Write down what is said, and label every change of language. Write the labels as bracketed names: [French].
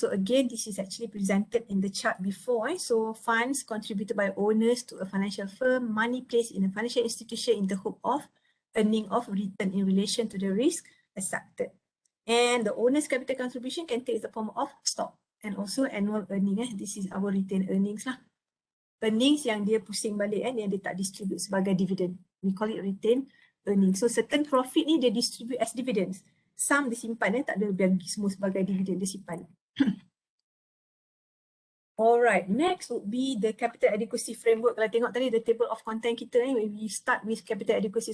[English] So again, this is actually presented in the chart before. So funds contributed by owners to a financial firm, money placed in a financial institution in the hope of earning of return in relation to the risk accepted. And the owner's capital contribution can take the form of stock and also annual earning. This is our retained earnings lah. [Malay] Earnings yang dia pusing balik yang dia tak distribute sebagai dividend. [English] We call it retained earnings. So certain profit ni dia distribute as dividends. [Malay] Some disimpan, tak ada bagi semua sebagai dividen, dia simpan. [English] Alright, next would be the capital adequacy framework. [Malay] Kalau tengok tadi [English] the table of content kita ni, we start with capital adequacy.